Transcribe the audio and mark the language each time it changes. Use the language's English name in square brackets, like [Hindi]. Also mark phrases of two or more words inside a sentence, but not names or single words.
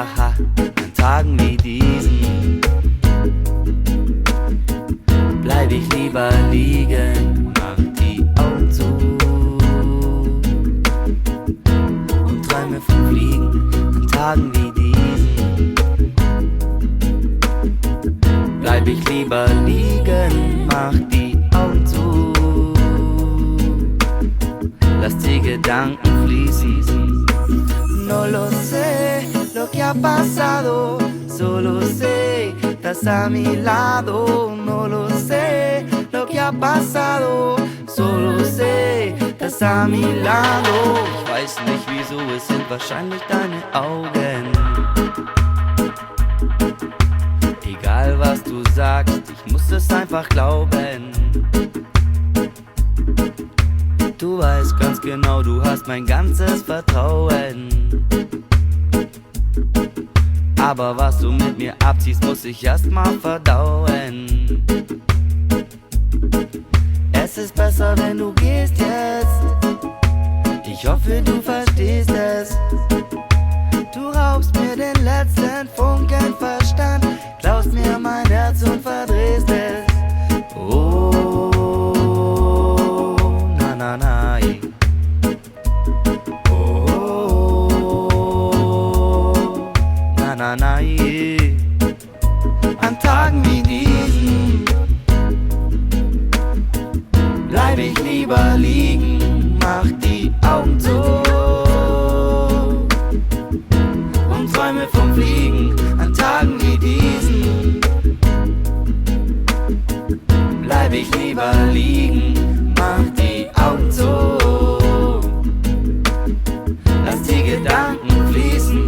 [German] Ha, an Tagen wie diesen bleib ich lieber liegen, mach die Augen zu und träume vom Fliegen an Tagen wie diesen. Bleib ich lieber liegen, mach die Augen zu, lass die Gedanken fließen. [Spanish] No lo sé lo que ha pasado, solo sé, estás a mi lado. No lo sé lo que ha pasado, solo sé, estás a mi lado. [German] Ich weiß nicht wieso, es sind wahrscheinlich deine Augen. Egal was du sagst, ich muss es einfach glauben. Du weißt ganz genau, du hast mein ganzes Vertrauen. Aber was du mit mir abziehst, muss ich erst mal verdauen. Es ist besser, wenn du gehst jetzt. Ich hoffe, du verstehst es. Du raubst mir den letzten Funken Verstand, klaust mir mein Herz und verdrehst es. Oh, na na na. Na, na, yeah. An Tagen wie diesen bleib ich lieber liegen, mach die Augen zu und träume vom Fliegen. An Tagen wie diesen bleib ich lieber liegen, mach die Augen zu, lass die Gedanken fließen.